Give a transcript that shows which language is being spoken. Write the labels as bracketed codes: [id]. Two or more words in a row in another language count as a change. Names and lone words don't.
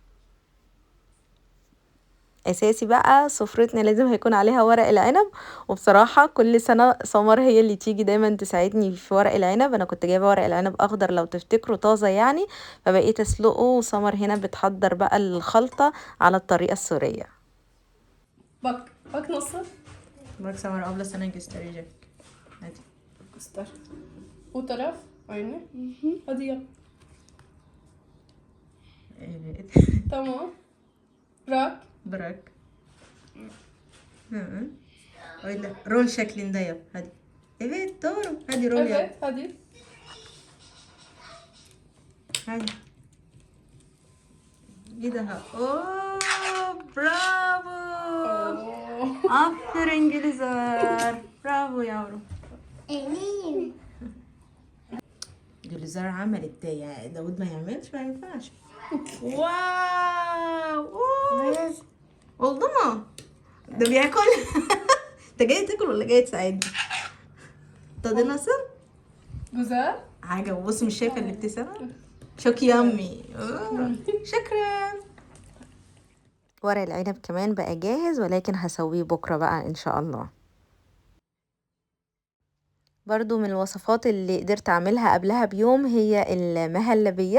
[ar] اساسي بقى سفرتنا لازم هيكون عليها ورق العنب، وبصراحه كل سنه سمر هي اللي تيجي دايما تساعدني في ورق العنب. انا كنت جايبه ورق العنب اخضر لو تفتكروا طازه يعني، فبقيت اسلقه، وسمر هنا بتحضر بقى الخلطه على الطريقه السوريه. [tr] Bak nasıl? Bak Samar abla sana gösterecek. Hadi. Göster. Bu taraf aynı. Hadi yap. Evet. Tamam. Bırak. Bırak. Hı. Öyle rol şeklinde yap. Hadi. Evet doğru. Hadi rol yap. Evet hadi. Hadi. Bir daha. Oo, bravo. Oo. Aferin Gülizar. Bravo yavrum. Eminim. [ar] Gülizar عملت يعني داود ما يعملش، ما ينفعش. واو. أوه. [tr] oldu mu? [ar] ده بياكل. انت جاي تاكل ولا جاي تساعدني؟ [tr] tadı nasıl؟ Güzel. [ar] حاجة، بص مش شايفة الابتسامة؟ شوك يامي. شكرا. ورق العنب كمان بقى جاهز، ولكن هسويه بكرة بقى ان شاء الله. برضو من الوصفات اللي قدرت اعملها قبلها بيوم هي المهلبية.